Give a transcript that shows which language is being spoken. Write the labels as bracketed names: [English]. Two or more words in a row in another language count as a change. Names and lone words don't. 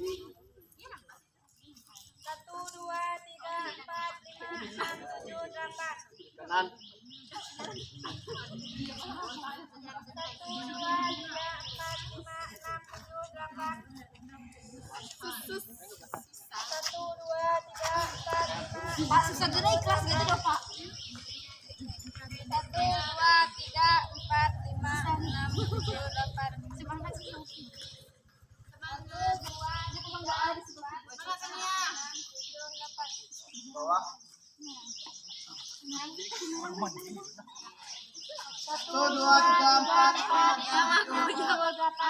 [Indonesian] Satu, dua, tiga, empat, lima, enam, tujuh, delapan. Kanan. Satu, dua, tiga, empat, lima, enam, tujuh, delapan. Satu, dua, tiga, empat, lima. Pak, susah gerak ikhlas gitu dong, Pak. Satu, dua, tiga, empat, lima, enam, tujuh, delapan. Semangat sih. Satu, dua, tiga, empat, lima, enam, tujuh, delapan. Bawah. Satu, dua, tiga, empat, lima, enam, tujuh, delapan.